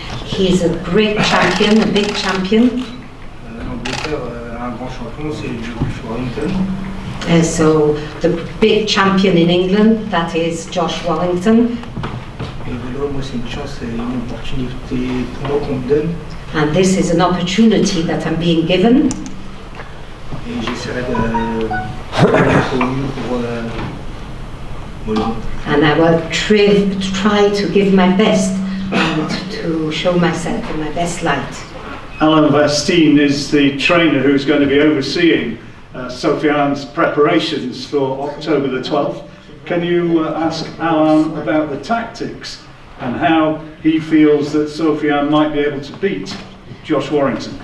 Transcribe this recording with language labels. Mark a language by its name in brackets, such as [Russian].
[English] He is a great champion, a big champion. [French] L'Angleterre a un grand champion, c'est Josh Warrington. [English] So, the big champion in England, that is Josh Warrington. [French] Et voilà, moi c'est une chance et une opportunité pour moi qu'on me donne. [English] And this is an opportunity that I'm being given. [French] Et j'essaierai de faire au mieux pour voilà. [English] And I will try to give my best and to show myself in my best light. Alan Vastine is the trainer who's going to be overseeing Sofiane's preparations for October the 12th. Can you ask Alan about the tactics and how he feels that Sofiane might be able to beat Josh Warrington?